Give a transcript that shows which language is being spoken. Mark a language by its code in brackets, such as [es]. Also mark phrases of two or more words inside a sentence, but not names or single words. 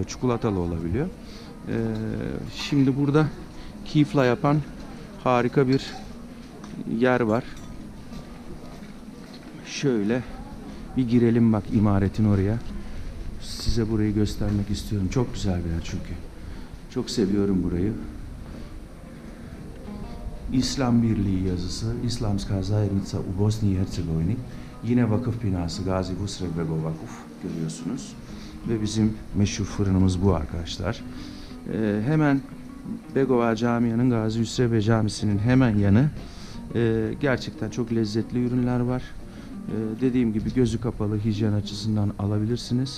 [tr] Çikolatalı olabiliyor. Şimdi burada kifla yapan harika bir yer var. Şöyle bir girelim bak imaretin oraya. Size burayı göstermek istiyorum. Çok güzel bir yer çünkü. Çok seviyorum burayı. İslam Birliği yazısı. [bs] İslamska zajednica u Bosni i Hercegovini. [tr] Yine vakıf binası Gazi Hüsrev Bey Vakıf görüyorsunuz. Ve bizim meşhur fırınımız bu arkadaşlar. Hemen Begova Camii'nin, Gazi Hüsrev Bey Camisi'nin hemen yanı. Gerçekten çok lezzetli ürünler var. Dediğim gibi gözü kapalı, hijyen açısından alabilirsiniz.